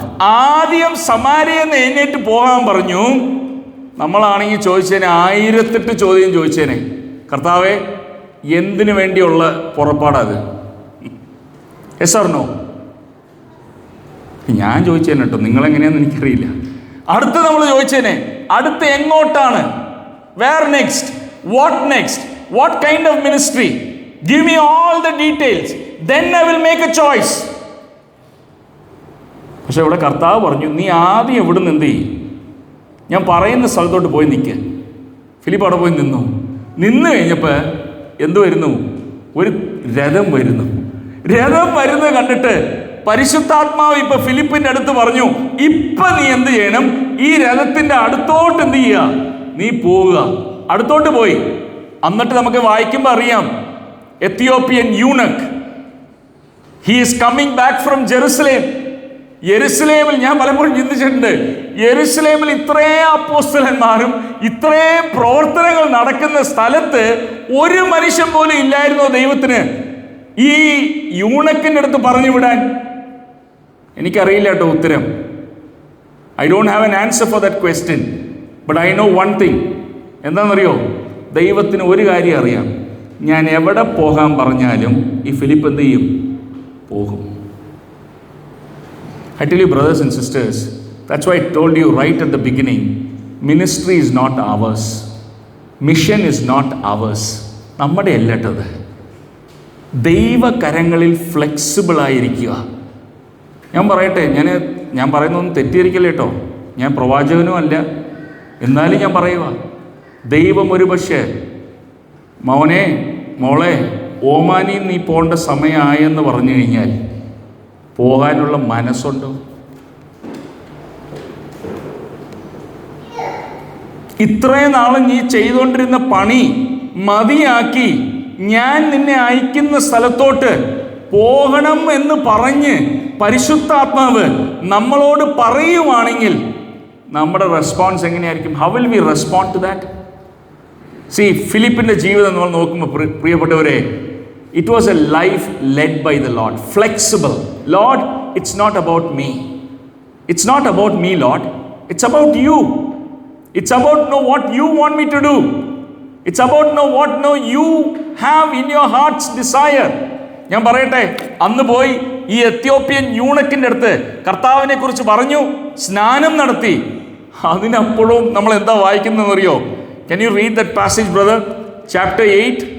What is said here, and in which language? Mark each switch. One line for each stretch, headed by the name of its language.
Malayalam: ആദ്യം സമാരിയെന്ന് എഴുന്നേറ്റ് പോകാൻ പറഞ്ഞു. നമ്മളാണെങ്കിൽ ചോദിച്ചേനെ 1008 ചോദ്യം ചോദിച്ചേനെ, കർത്താവേ എന്തിനു വേണ്ടിയുള്ള പുറപ്പാടത്?
English: Yes or no?
Malayalam: ഞാൻ ചോദിച്ചേനെ കേട്ടോ, നിങ്ങളെങ്ങനെയാണെന്ന് എനിക്കറിയില്ല. അടുത്ത് നമ്മൾ ചോദിച്ചേനെ, അടുത്ത് എങ്ങോട്ടാണ്?
English: Where next? What next? What kind of ministry? Give me all the details, then I will make a choice.
Malayalam: പക്ഷെ ഇവിടെ കർത്താവ് പറഞ്ഞു, നീ ആദ്യം ഇവിടെ നിന്ന് എന്ത് ചെയ്യും? ഞാൻ പറയുന്ന സ്ഥലത്തോട്ട് പോയി നിൽക്കുക. ഫിലിപ്പ് അവിടെ പോയി നിന്നു. നിന്ന് കഴിഞ്ഞപ്പോൾ എന്ത് വരുന്നു? ഒരു രഥം വരുന്നു. രഥം വരുന്നത് കണ്ടിട്ട് പരിശുദ്ധാത്മാവ് ഇപ്പൊ ഫിലിപ്പിന്റെ അടുത്ത് പറഞ്ഞു, ഇപ്പൊ നീ എന്ത് ചെയ്യണം? ഈ രഥത്തിന്റെ അടുത്തോട്ട് എന്ത് ചെയ്യുക? നീ പോവുക. അടുത്തോട്ട് പോയി. എന്നിട്ട് നമുക്ക് വായിക്കുമ്പോൾ അറിയാം,
English: Ethiopian eunuch, he is coming back from Jerusalem.
Malayalam: യെരുസലേമിൽ ഞാൻ പലപ്പോഴും ചിന്തിച്ചിട്ടുണ്ട്, യെരുസലേമിൽ ഇത്രയും അപ്പോസ്തലന്മാരും ഇത്രയും പ്രവർത്തനങ്ങൾ നടക്കുന്ന സ്ഥലത്ത് ഒരു മനുഷ്യൻ പോലും ഇല്ലായിരുന്നോ ദൈവത്തിന് ഈ യൂണക്കിൻ്റെ അടുത്ത് പറഞ്ഞു വിടാൻ? എനിക്കറിയില്ല കേട്ടോ ഉത്തരം.
English: I don't have an answer for that question, but I know one thing.
Malayalam: എന്താണെന്നറിയോ? ദൈവത്തിന് ഒരു കാര്യം അറിയാം, ഞാൻ എവിടെ പോകാൻ പറഞ്ഞാലും ഈ ഫിലിപ്പ് എന്ത് ചെയ്യും? പോകും.
English: I tell you, brothers and sisters, that's why I told you right at the beginning, ministry is not ours. Mission is not ours.
Malayalam: നമ്മുടെ അല്ലട്ടത്. ദൈവകരങ്ങളിൽ ഫ്ലെക്സിബിൾ ആയിരിക്കുക. ഞാൻ പറയട്ടെ, ഞാൻ പറയുന്നൊന്നും തെറ്റിയിരിക്കല്ലേ കേട്ടോ, ഞാൻ പ്രവാചകനും അല്ല, എന്നാലും ഞാൻ പറയുക, ദൈവം ഒരു പക്ഷേ മോനെ മോളെ ഓമാനി നീ പോകേണ്ട സമയമായെന്ന് പറഞ്ഞു കഴിഞ്ഞാൽ പോകാനുള്ള മനസ്സുണ്ടോ? ഇത്രയും നാളും നീ ചെയ്തുകൊണ്ടിരുന്ന പണി മതിയാക്കി ഞാൻ നിന്നെ അയക്കുന്ന സ്ഥലത്തോട്ട് പോകണം എന്ന് പറഞ്ഞ് പരിശുദ്ധാത്മാവ് നമ്മളോട് പറയുവാണെങ്കിൽ നമ്മുടെ റെസ്പോൺസ് എങ്ങനെയായിരിക്കും?
English: How will we respond to that?
Malayalam: C, ഫിലിപ്പിൻ്റെ ജീവിതം നമ്മൾ നോക്കുമ്പോൾ പ്രിയപ്പെട്ടവരെ,
English: it was a life led by the Lord, flexible. Lord, it's not about me. It's not about me, Lord. It's about you. It's about know what you want me to do. It's about know what you have in your heart's desire.
Malayalam: ഞാൻ പറയട്ടെ, അന്ന് പോയി ഈ Ethiopian യൂണക്കിൻ്റെ അടുത്ത് കർത്താവിനെ കുറിച്ച് പറഞ്ഞു, സ്നാനം നടത്തി. അതിനപ്പോഴും നമ്മൾ എന്താ വായിക്കുന്നതെന്ന് അറിയോ?
English: Can you read that passage, brother? Chapter 8.